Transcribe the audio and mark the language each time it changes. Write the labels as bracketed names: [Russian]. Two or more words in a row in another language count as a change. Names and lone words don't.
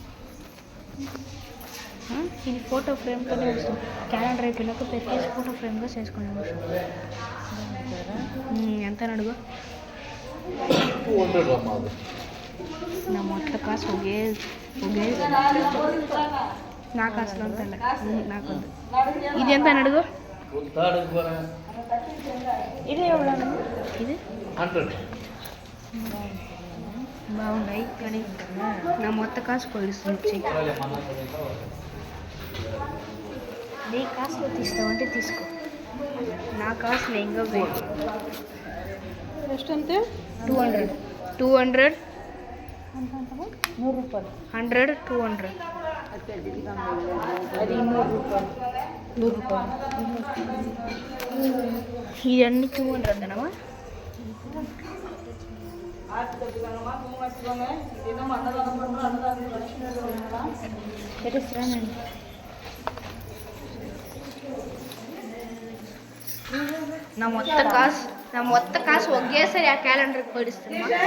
[Telugu] ఇది ఫోటో ఫ్రేమ్తోనే వస్తుంది. క్యాలెండర్ అయిపోయినాక పెట్టేసి ఫోటో ఫ్రేమ్గా చేసుకోండి. ఎంత అడుగు [Kannada] ನಮ್ಮ ಹತ್ರ ಕಾಸು ಹೋಗಿ [Telugu] నా కాసులో ఉంటలే నాకు ఇది ఎంత అడుగు ఇది ఎవరు ఇది బాగున్నాయి కానీ నా మొత్తం కాసు కొలుస్తుంది నీ కాసులో తీస్తావంటే తీసుకో, నా కాసులు ఇంకా వేరు. [Kannada] ಎಷ್ಟಂತೆ 200 200 100 ರೂಪಾಯಿ 100 200 అది 100 ರೂಪಾಯಿ 100 ರೂಪಾಯಿ [Telugu] ఇవన్నీ 200 అన్నమా. పెట్టేస్తానండి. నా మొత్త కాసు ఒకేసారి ఆ క్యాలెండర్కి పడిస్తున్నా.